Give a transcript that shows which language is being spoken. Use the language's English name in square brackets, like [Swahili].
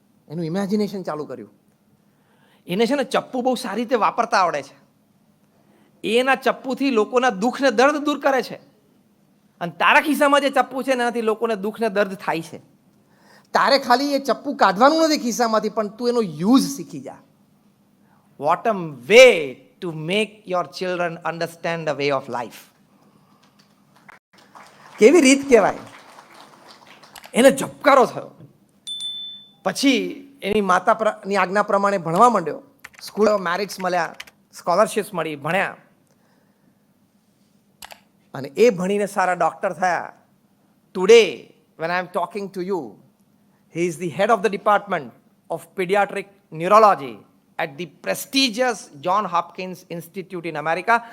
[Gujarati] એનું ઇમેજિનેશન ચાલુ કર્યું. એને છે ને ચપ્પુ બહુ સારી રીતે વાપરતા આવડે છે. એના ચપ્પુથી લોકોના દુઃખ ને દર્દ દૂર કરે છે. અને તારા ખિસ્સામાં જે ચપ્પુ છે એનાથી લોકોને દુઃખ ને દર્દ થાય છે. તારે ખાલી એ ચપ્પુ કાઢવાનું નથી ખિસ્સામાંથી, પણ તું એનો યુઝ શીખી જા. [English] What a way to make your children understand the way of life. [Gujarati] કેવી રીત કહેવાય. એને ઝબકારો થયો. પછી એની માતાની આજ્ઞા પ્રમાણે ભણવા માંડ્યો, સ્કૂલ મેરિટ્સ મળ્યા, સ્કોલરશિપ્સ મળી, ભણ્યા અને એ ભણીને સારા ડોક્ટર થયા. [English] Today when I am talking to you, he is the head of the department of pediatric neurology at the prestigious John Hopkins Institute in America.